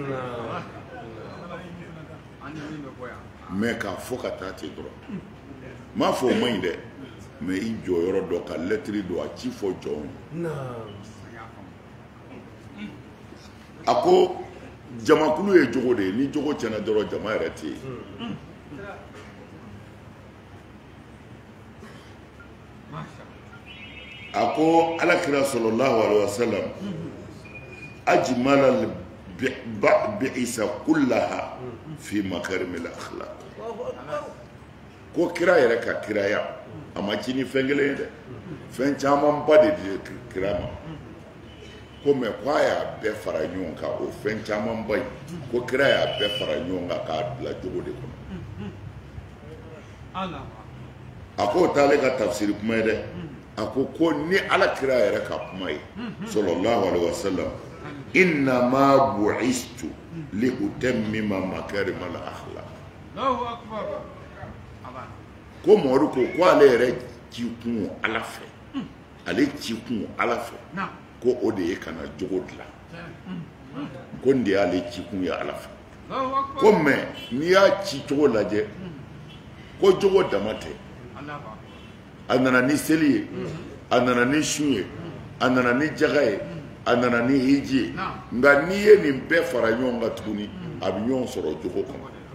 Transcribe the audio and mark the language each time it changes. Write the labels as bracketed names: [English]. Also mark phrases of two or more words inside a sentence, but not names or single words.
[Bambara] mais k'a fɔ ka taa ten dɔrɔn m'a fɔ o man ɲi dɛ mais i jɔyɔrɔ dɔ ka lɛtiri don a ci fɔ jɔnw a ko jamakulu ye jogo de ye ni jogo tiɲɛna dɔrɔn jama yɛrɛ tɛ yen a ko alakira [Arabic] صلى الله عليه وسلم أجمل بعثته كلها في مكارم الأخلاق [Bambara] ko kira yɛrɛ ka kiraya a ma ci ni fɛn kelen ye dɛ fɛn caman ba de di kira ma ko mɛ ko a y'a bɛɛ fara ɲɔgɔn kan o fɛn caman ba in ko kira y'a bɛɛ fara ɲɔgɔn kan k'a bila jogo de kɔnɔ a ko o t'ale ka tafsiri kuma ye dɛ a ko ni ala kira yɛrɛ ka kuma ye [Arabic] صلى الله عليه وسلم إنما بعثت لأتمم مكارم الأخلاق [Bambara] ko mɔri ko ale yɛrɛ ci kun ala fɛ ale ci kun ala fɛ ko o de ye kana jogo dilan ko nin de y'ale ci kun ye ala fɛ ko mɛ n'i y'a ci cogo lajɛ ko jogo dama tɛ a nana ni seli ye a nana ni su ye a nana ni jaga ye a nana ni hiji ye nka n'i ye nin bɛɛ fara ɲɔgɔn kan tuguni a bɛ ɲɔgɔn sɔrɔ jogo kɔnɔ